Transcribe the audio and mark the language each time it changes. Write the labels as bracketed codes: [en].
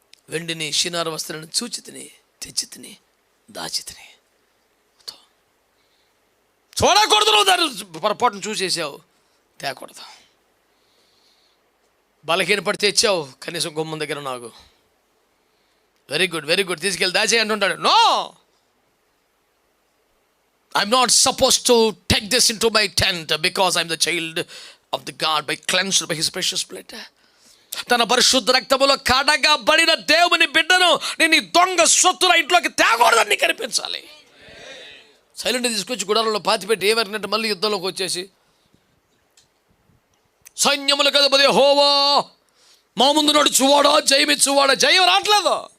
[te] వెండిని, షినారు వస్త్రాన్ని చూచి తిని, తెచ్చి తిని, దాచి తిని. చూడకూడదు, నువ్వు దాన్ని పొరపాటును చూసేసావు, తేకూడదు. బలహీన పడి తెచ్చావు, కనీసం గుమ్మం దగ్గర నాగు. [en] very good, very good, [te] తీసుకెళ్ళి దాచే అంటుంటాడు. [en] No, I'm not supposed to take this into my tent because I'm the child of the God, by cleansed by His precious blood. [te] తన పరిశుద్ధ రక్తములో కడగబడిన దేవుని బిడ్డను నేను ఈ దొంగ సొత్తుల ఇంట్లోకి తేకూడదని కనిపించాలి. సైలెంట్ తీసుకొచ్చి గుడారంలో పాతిపెట్టి ఏమరినట్టు మళ్ళీ యుద్ధంలోకి వచ్చేసి, సైన్యములకు అధిపతి యెహోవా మా ముందు నడుచువాడా, జయమిచ్చువాడా, జయం రావట్లేదు.